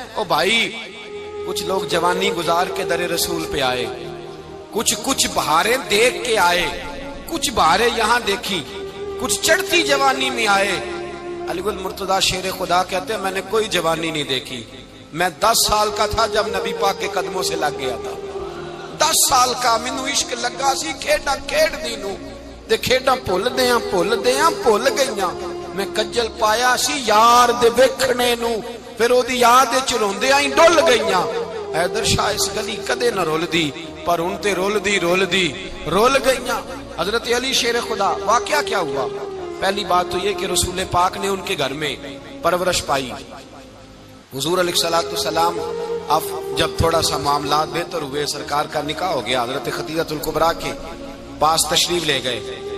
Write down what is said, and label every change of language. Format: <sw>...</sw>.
<ur>او بھائی کچھ لوگ جوانی گزار کے در رسول پہ آئے, کچھ بہاریں دیکھ کے آئے, کچھ بہاریں یہاں دیکھی, کچھ چڑھتی جوانی میں آئے. علی گل مرتضیٰ شیر خدا کہتے ہیں میں نے کوئی جوانی نہیں دیکھی. میں 10 سال کا تھا جب نبی پاک کے قدموں سے لگ گیا تھا.</ur> <pa>10 سال کا مینوں عشق لگا سی, کھیڈاں کھیڈ دی نو تے کھیڈاں بھول دیاں بھول گئیاں. میں کجل پایا سی یار دے ویکھنے نو, پھر او دی یاد وچ روندیاں ہی ڈل گئیاں. حیدر شاہ اس گلی کدے نہ رول دی, پر ان تے رول دی رول گئیاں.</pa> <ur>حضرت علی شیر خدا, واقعہ کیا ہوا؟ پہلی بات تو یہ کہ رسول پاک نے ان کے گھر میں پرورش پائی. حضور علیہ الصلوۃ والسلام اب جب تھوڑا سا معاملات بہتر ہوئے, سرکار کا نکاح ہو گیا, حضرت خدیجہ الکبریٰ کے پاس تشریف لے گئے.</ur>